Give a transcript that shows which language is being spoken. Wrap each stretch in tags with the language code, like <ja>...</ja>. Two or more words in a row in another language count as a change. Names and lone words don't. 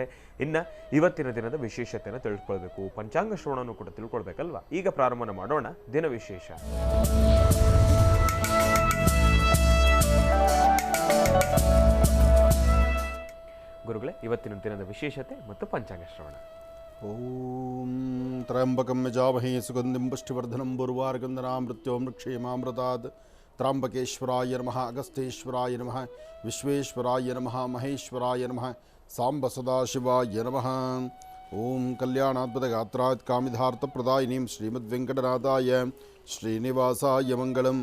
<kn>ಇನ್ನು ಇವತ್ತಿನ ದಿನದ ವಿಶೇಷತೆಯನ್ನು ತಿಳ್ಕೊಳ್ಬೇಕು, ಪಂಚಾಂಗ ಶ್ರವಣವನ್ನು ಕೂಡ ತಿಳ್ಕೊಳ್ಬೇಕಲ್ವಾ? ಈಗ ಪ್ರಾರಂಭ ಮಾಡೋಣ ದಿನ ವಿಶೇಷ. ಗುರುಗಳೇ, ಇವತ್ತಿನ ದಿನದ ವಿಶೇಷತೆ ಮತ್ತು ಪಂಚಾಂಗ ಶ್ರವಣ.</kn> <sa>ಓಂ ತ್ರಯಂಬಕಂ ಯಜಾಮಹೇ ಸುಗಂಧಿಂ ಪುಷ್ಟಿವರ್ಧನಂ ಉರ್ವಾರುಕಂಧನಾಂ ಮೃತ್ಯೋಂ ಕ್ಷೇಮಾಮೃತಾತ್. ತ್ರ್ಯಂಬಕೇಶ್ವರಾಯ ನಮಃ, ಅಗಸ್ತೇಶ್ವರಾಯ ನಮಃ, ವಿಶ್ವೇಶ್ವರಾಯ ನಮಃ, ಮಹೇಶ್ವರಾಯ ನಮಃ, ಸಾಂಬ ಸದಾಶಿವಾಯ ನಮಃ. ಓಂ ಕಲ್ಯಾಣಾದ್ಭುತಗಾತ್ರಾತ್ ಕಾಮಿಧಾರ್ಥಪ್ರದಾಯಿನೀಂ ಶ್ರೀಮದ್ವೆಂಕಟನಾಥಾಯ ಶ್ರೀನಿವಾಸಾಯ ಮಂಗಳಂ.</sa>